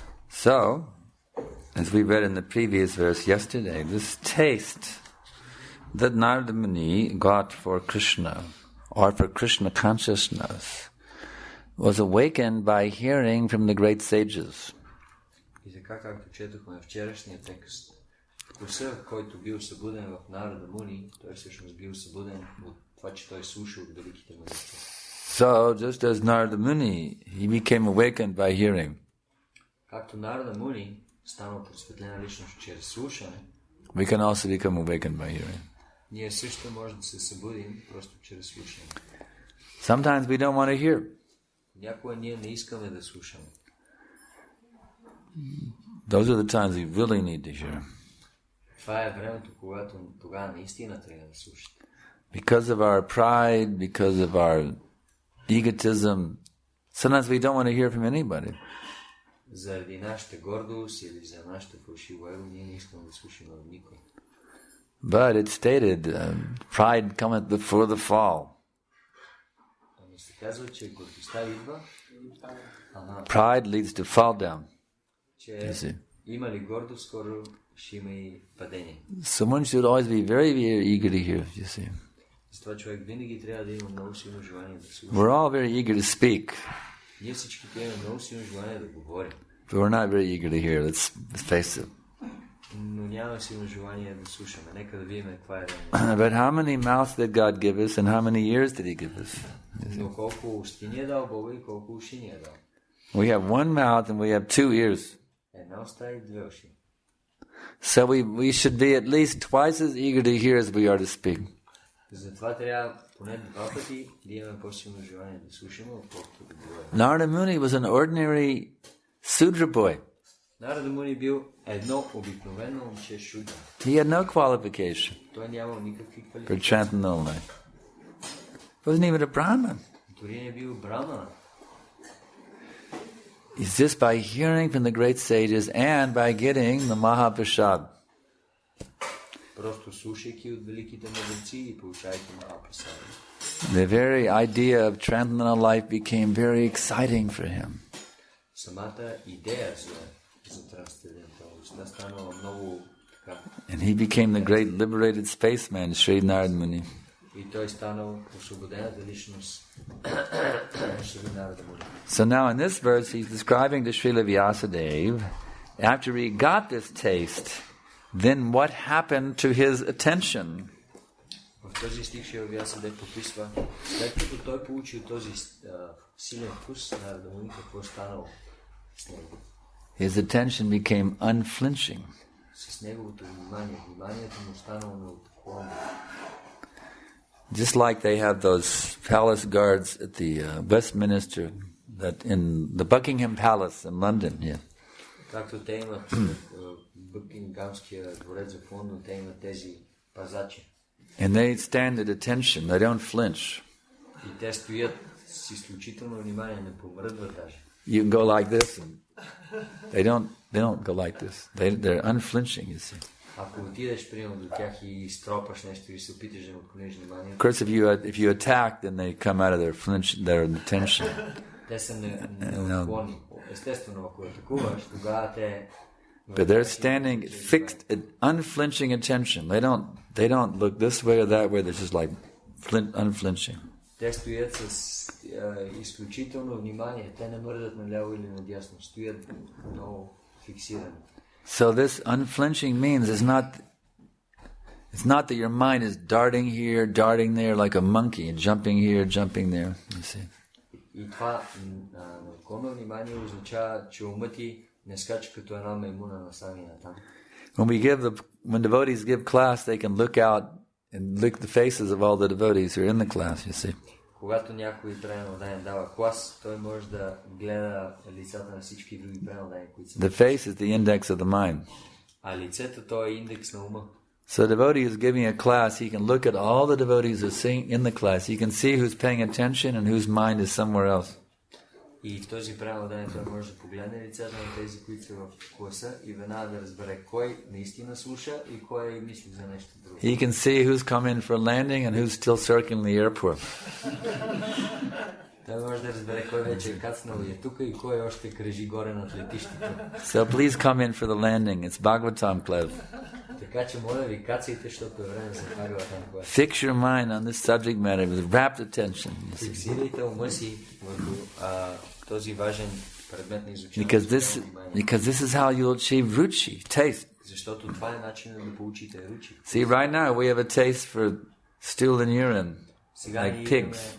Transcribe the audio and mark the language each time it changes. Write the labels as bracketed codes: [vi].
[en] So, as we read in the previous verse yesterday, this taste that Narada Muni got for Krishna, or for Krishna consciousness, was awakened by hearing from the great sages. [bg] И така, както четохме вчерашния текст, вкусът, който бил събуден в Нарада Муни, той всъщност бил събуден от това, че той слушал от великите мъдреци. [en] So, just as Narada Muni, he became awakened by hearing. [bg] Както Нарада Муни станал просветлена личност чрез слушане, [en] we can also become awakened by hearing. [bg] Ние също можем да се събудим просто чрез слушане. [en] Sometimes we don't want to hear. [bg] Някога ние не искаме да слушаме. [en] Those are the times we really need to hear. [bg] Това е времето, когато тогава наистина трябва да слушате. [en] Because of our pride, because of our egotism, sometimes we don't want to hear from anybody. [bg] Заради нашата гордост или за нашата фалшива его, ние не искаме да слушаме от никой. [en] But it's stated, pride cometh before the fall. [bg] Но се казва, че гордостта идва. [en] Pride leads to fall down. [bg] Че има ли гордост, скоро ще има и падение. [en] Someone should always be very, very eager to hear, you see. [bg] Затова човек винаги трябва да има много силно желание да слуша. [en] We're all very eager to speak. [bg] Ние всички имаме много силно желание да говорим. [en] But we're not very eager to hear, let's face it. [bg] Но няма силно желание да слушаме. Нека да видим каква е. [en] But how many mouths did God give us and how many ears did He give us? [bg] Но колко устни ни е дал Бога и колко уши ни е дал. [en] We have one mouth and we have two ears. [bg] Една уста и две уши. [en] So we should be at least twice as eager to hear as we are to speak. [bg] Затова трябва поне два пъти да имаме по-силно желание да слушаме, отколкото да говорим. [en] Narada Muni was an ordinary Sudra boy. [bg] Нарада Муни бил едно обикновено момче шудра. [en] He had no qualification [bg] Той нямал никакви [en] for [bg] квалификации. [en] transcendental life. Wasn't even a Brahman. [bg] Дори не бил брамана. [en] It's just by hearing from the great sages and by getting the Mahaprasad. [bg] Просто слушайки от великите мъдреци и получайки махапрасади. [en] The very idea of transcendental life became very exciting for him. [bg] Самата идея за трансценденталността станала много така. [en] And he became the great liberated spaceman, Sri Narad Muni. [bg] И той станал освободената личност Шри Нарада Муни. [en] So now in this verse he's describing to Srila Vyasadeva, after he got this taste, then what happened to his attention? [bg] В този стих Шрила Вясадев пописва, след като той получил този силен вкус на Нарада Муни, какво станало с него? [en] His attention became unflinching. [bg] С неговото вниманието му станало неотклонно. [en] Just like they have those palace guards at the Westminster, that in the Buckingham Palace in London, yeah. [bg] Както те имат Бъкингамския дворец в Лондон, те имат тези пазачи. [en] And they stand at attention, they don't flinch. [bg] И те стоят с изключително внимание, не помръдват даже. [en] You can go like this, and they don't go like this. They're unflinching, you see. [bg] Ако отидеш примерно до тях и стропаш нещо и се опиташ да им отклониш внимание. [en] Of course, if you attack, then they come out of their attention. [bg] Те са неотклонни. Естествено, ако атакуваш, тогава те. [en] But they're standing fixed at unflinching attention. They don't look this way or that way. They're just like unflinching. [bg] Те стоят с изключително внимание. Те не мърдат наляво или надясно. Стоят много фиксирани. [en] So this unflinching means it's not that your mind is darting here, darting there like a monkey, jumping here, jumping there. You see. [bg] И това неотклонно внимание означава, че умът ти не скача като една маймуна насам и натам. [en] When devotees give class, they can look out and lick the faces of all the devotees who are in the class, you see. [bg] Когато някой преданен дава клас, той може да гледа лицата на всички други преданени, които са. [en] The face is the index of the mind. [bg] А лицето то е индекс на ума. [en] So a devotee is giving a class, he can look at all the devotees who are sitting in the class. He can see who's paying attention and whose mind is somewhere else. [bg] И в този преданен той може да погледне лицата на тези, които са в класа и веднага да разбере кой наистина слуша и кой мисли за нещо друго. [en] He can see who's come in for landing and who's still circling the airport. [bg] Той може да разбере кой вече е кацнал и е тук и кой още кръжи горе над летището. [en] So please come in for the landing. It's Bhagavatam Club. [bg] Така че моля ви, кацайте, защото е време за Бхагаватам клас. [en] Fix your mind on this subject matter with rapt attention. [bg] Фиксирайте ума си върху този важен предмет на изучение. [en] Because this is how you'll achieve ruchi, taste. [bg] Защото това е начинът да получите ручи. [en] See, right now we have a taste for stool and urine, like pigs.